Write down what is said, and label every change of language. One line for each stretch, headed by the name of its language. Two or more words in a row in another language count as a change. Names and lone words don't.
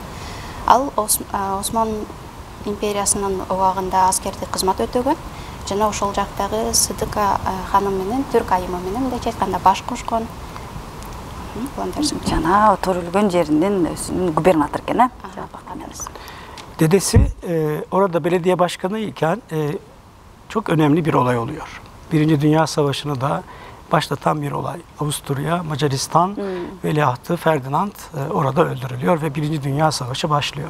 Kyrgyz: Ал Осман империясынын убагында аскердик кызмат өтөгөн. Жана ошол жактагы Сыдык ханым менен Түрк айымы менен мындайча айтканда баш кошкон. Жана төрүлгөн жеринин губернатор экен,
Turkish: Dedesi orada belediye başkanı iken çok önemli bir olay oluyor. Birinci Dünya Savaşı'nı da başlatan bir olay. Avusturya, Macaristan veliahtı Ferdinand orada öldürülüyor ve Birinci Dünya Savaşı başlıyor.